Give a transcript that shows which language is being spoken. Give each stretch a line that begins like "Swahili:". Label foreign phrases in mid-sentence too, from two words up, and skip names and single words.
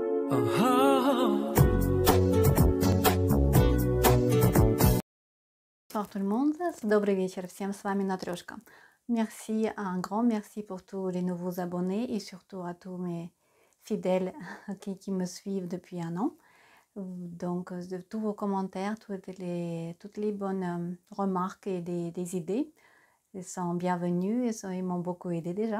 French: Bonsoir tout le monde,
Russian: добрый вечер всем, с вами Натрешка.
French: Merci, un grand merci pour tous les nouveaux abonnés et surtout à tous mes fidèles qui me suivent depuis un an. Donc, de tous vos commentaires, toutes les bonnes remarques et des idées, ils sont bienvenus, ils m'ont beaucoup aidé déjà.